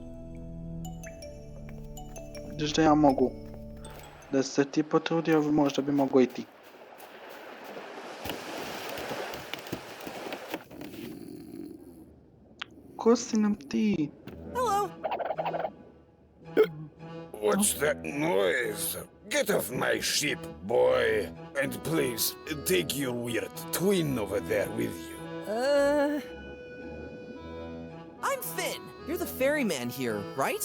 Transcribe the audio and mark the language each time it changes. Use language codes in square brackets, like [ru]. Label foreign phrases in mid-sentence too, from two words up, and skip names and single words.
[sr] Vidiš da ja mogu. Da se ti potrudio, možda bi mogo i ti. Ko si nam ti? [en] Hello. What's that noise? Get off my ship, boy. And please, take your weird twin over there with you. I'm Finn. You're the ferryman here, right?